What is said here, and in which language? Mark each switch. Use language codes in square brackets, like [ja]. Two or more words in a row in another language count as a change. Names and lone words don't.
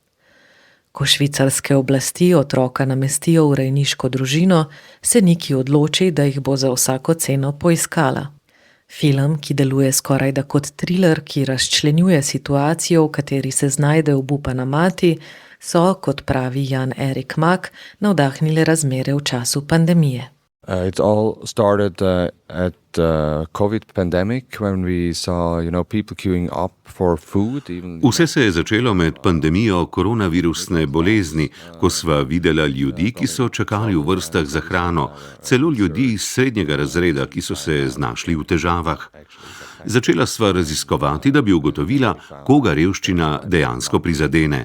[sl] Ko švicarske oblasti otroka namestijo v rejniško družino, se Niki odloči, da jih bo za vsako ceno poiskala. Film, ki deluje skorajda kot thriller, ki razčlenjuje situacijo, v kateri se znajde obupana mati, so, kot pravi Jan Erik Mak, navdahnile razmere v času pandemije. [en] It all started at the COVID pandemic when we saw, people queuing up for food. [sl] Vse se je začelo med pandemijo koronavirusne bolezni, ko sva videla ljudi, ki so čakali v vrstah za hrano, celo ljudi iz srednjega razreda, ki so se znašli v težavah. Začela sva raziskovati, da bi ugotovila, koga revščina dejansko prizadene.